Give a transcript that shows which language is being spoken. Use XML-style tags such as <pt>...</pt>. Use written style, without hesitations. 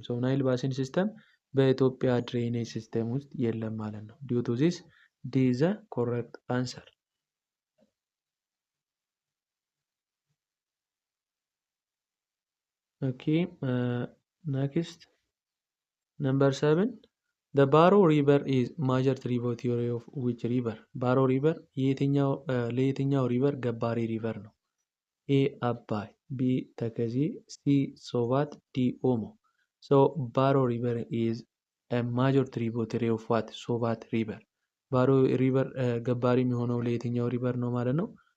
<en>So Nile Basin system</en> <am>በኢትዮጵያ ድሬኔጅ ሲስተም ውስጥ የለም ማለት ነው።</am> <en>due to this D is the correct answer. Okay, next number 7. The Baro River is major tributary of which river?</en> <am>Baro River ለየትኛው ሪቨር ገባሪ ሪቨር ነው?</am> <en>A. አባይ፣ B. ተከዜ፣ C. ሶባት፣ D. ኦሞ። So Baro River is a major tributary of what?</en> <am>ሶባት ሪቨር። ባሮ ሪቨር ገባሪ የሚሆነው ለየትኛው ሪቨር ነው ማለት ነው?</am>